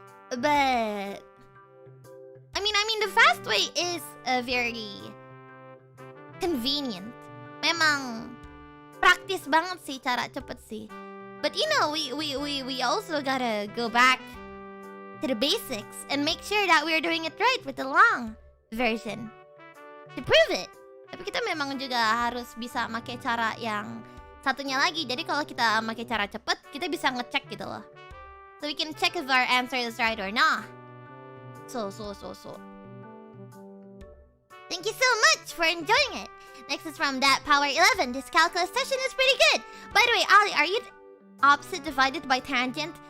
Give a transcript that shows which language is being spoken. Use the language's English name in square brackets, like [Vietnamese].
[English] But I mean, the fast way is very convenient. [Indonesian] Memang praktis banget sih, cara cepet sih. [English] But you know, we also gotta go back to the basics and make sure that we're doing it right with the long version to prove it. [Indonesian] Tapi kita memang juga harus bisa pakai cara yang satunya lagi. Jadi kalau kita pakai cara cepet, kita bisa ngecek gitu loh. [English] So we can check if our answer is right or not. So. Thank you so much for enjoying it. Next is from that Power 11. This calculus session is pretty good. By the way, Ollie, are you opposite divided by tangent?